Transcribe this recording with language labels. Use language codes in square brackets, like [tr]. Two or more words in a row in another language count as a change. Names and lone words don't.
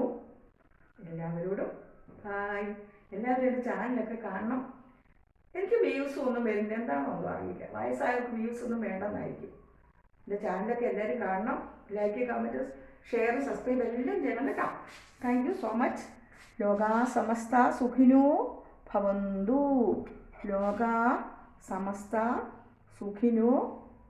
[ml] എല്ലാവരോടും ഹായ്. എല്ലാവരും എൻ്റെ ചാനലൊക്കെ കാണണം. എനിക്ക് വ്യൂസ് ഒന്നും വരുന്നത് എന്താണോ ഒന്നും അറിയില്ല. വയസ്സായവർക്ക് വ്യൂസ് ഒന്നും വേണ്ടെന്നായിരിക്കും. എൻ്റെ ചാനലൊക്കെ എല്ലാവരും കാണണം. [en] like, comment, share, subscribe [ml] എല്ലാം ചെയ്യണം കേട്ടോ. [en] thank you so much. [sa] ലോകാ സമസ്ത സുഖിനോ ഭവന്തു. ലോകാ സമസ്ത സുഖിനോ